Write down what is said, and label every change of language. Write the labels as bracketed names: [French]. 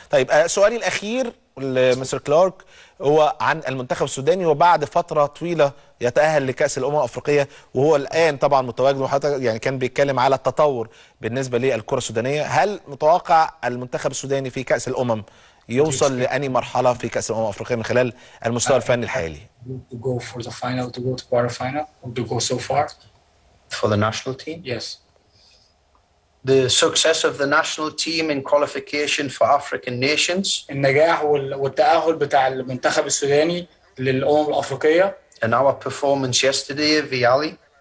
[Arabic] طيب سؤالي الاخير لمستر كلارك هو عن المنتخب السوداني، وبعد فتره طويله يتاهل لكاس الامم الافريقيه وهو الان طبعا متواجد، وحتى يعني كان بيتكلم على التطور بالنسبه للكره السودانيه. هل متوقع المنتخب السوداني في كاس الامم يوصل لأني مرحلة في كأس الأمم الأفريقية من خلال المستوى الفني الحالي؟ [English] To go for the final, to go to quarter final, or to go so far. For the national team? Yes. The success of the national team in qualification for African nations [Arabic] النجاح والتأهل بتاع المنتخب السوداني للأمم الأفريقية. [English] and our performance yesterday [Arabic] في علي.